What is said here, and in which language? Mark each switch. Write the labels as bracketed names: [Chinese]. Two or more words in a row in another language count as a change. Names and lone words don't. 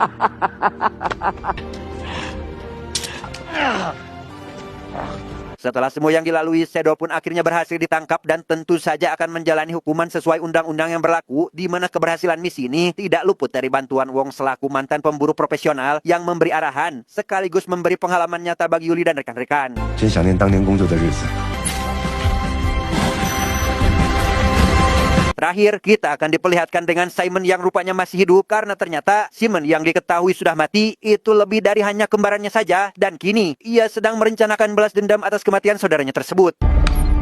[Indonesian] Setelah semua yang dilalui, Shadow pun akhirnya berhasil ditangkap dan tentu saja akan menjalani hukuman sesuai undang-undang yang berlaku, di mana keberhasilan misi ini tidak luput dari bantuan Wong selaku mantan pemburu profesional yang memberi arahan, sekaligus memberi pengalaman nyata bagi Yuli dan rekan-rekan. [Chinese] 真想念当年工作的日子。 [Indonesian] Terakhir, kita akan diperlihatkan dengan Simon yang rupanya masih hidup karena ternyata Simon yang diketahui sudah mati itu lebih dari hanya kembarannya saja dan kini ia sedang merencanakan balas dendam atas kematian saudaranya tersebut.